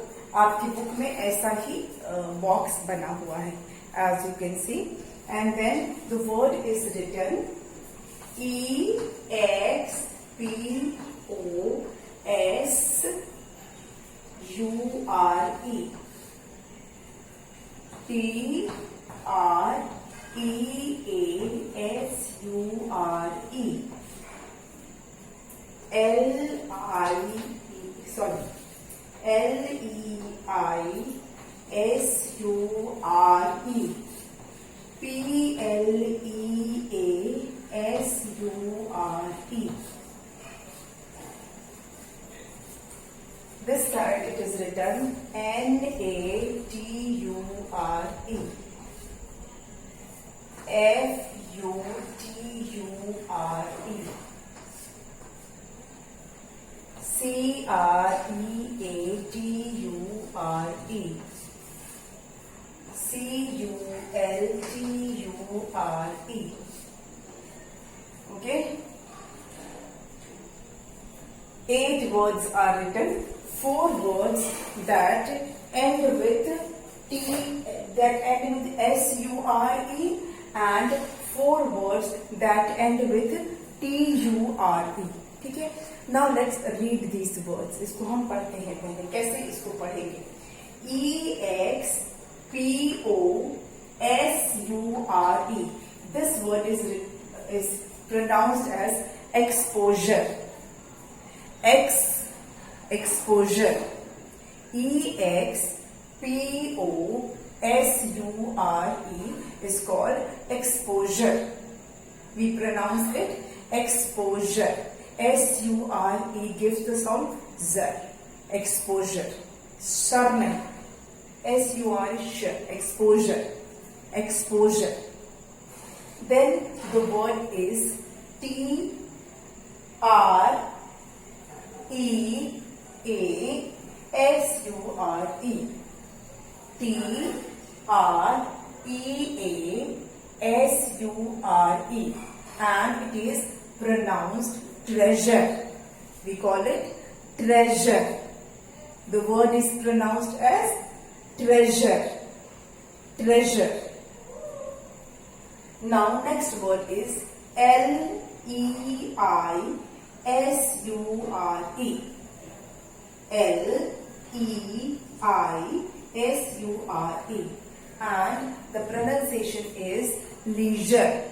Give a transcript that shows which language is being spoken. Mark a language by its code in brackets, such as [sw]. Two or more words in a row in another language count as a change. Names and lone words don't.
[hi] आपकी बुक में ऐसा ही बॉक्स बना हुआ है [en] as you can see, and then the word is written E-X-P-O-S-U-R-E T-R-E-A-S-U-R-E L-E-I-S-U-R-E P-L-E-A-S-U-R-E। This side it is written N-A-T-U-R-E F-U-T-U-R-E C-R-E-A-T-U-R-E C-U-L-T-U-R-E। Okay, 8 words are written, 4 words that end with S-U-R-E and 4 words that end with T-U-R-E। [hi] ठीक है, [en] now let's read these words. [hi] इसको हम पढ़ते हैं पहले। कैसे इसको पढ़ेंगे? [en] E-X-P-O-S-U-R-E। this word is pronounced as exposure. एक्सपोजर। E-X-P-O-S-U-R-E is called exposure। We pronounce it exposure। S-U-R-E gives the sound Z। [hi] exposure। शर नहीं, [en] S-U-R-E sh, exposure। exposure। Then the word is T-R-E-A-S-U-R-E T-R-E-A-S-U-R-E and it is pronounced treasure। We call it treasure। The word is pronounced as treasure। treasure। Now next word is L-E-I-S-U-R-E L-E-I-S-U-R-E and the pronunciation is leisure।